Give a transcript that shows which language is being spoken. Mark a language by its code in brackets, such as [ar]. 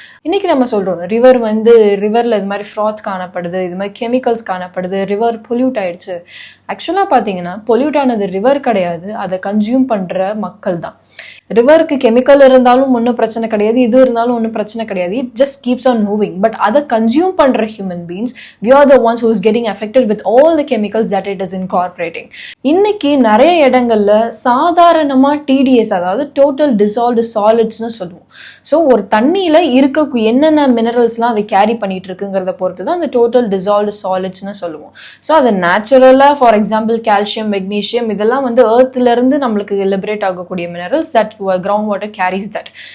[ta] இன்னைக்கு நம்ம சொல்கிறோம் ரிவரில் இது மாதிரி ஃப்ராத் காணப்படுது, இது மாதிரி கெமிக்கல்ஸ் காணப்படுது, ரிவர் பொல்யூட் ஆயிடுச்சு. ஆக்சுவலாக பார்த்தீங்கன்னா பொல்யூட் ஆனது ரிவர் கிடையாது, அதை கன்சியூம் பண்ணுற மக்கள் தான். ரிவருக்கு கெமிக்கல் இருந்தாலும் ஒன்றும் பிரச்சனை கிடையாது, இது இருந்தாலும் ஒன்றும் பிரச்சனை கிடையாது. [en] It just keeps on moving. [ta] But அதை கன்சியூம் பண்ணுற human beings, [en] we are the ones who is getting affected with all the chemicals that it is incorporating. [ta] இன்னைக்கு நிறைய இடங்கள்ல சாதாரணமாக டிடிஎஸ், அதாவது டோட்டல் டிசால்வ்டு சாலிட்ஸ்னு சொல்லுவோம். ஸோ ஒரு தண்ணியில் இருக்க என்னென்ன மினரல்ஸ்லாம் அதை கேரி பண்ணிட்டு இருக்குங்கிறத பொறுத்து தான் அந்த டோட்டல் டிசால்வ்டு சாலிட்ஸ்னு சொல்லுவோம். ஸோ அது நேச்சுரலாக [en] for example [ta] கால்சியம், மெக்னீஷியம் இதெல்லாம் வந்து எர்த்லேருந்து நம்மளுக்கு லிபரேட் ஆகக்கூடிய minerals [en] That ground water carries that.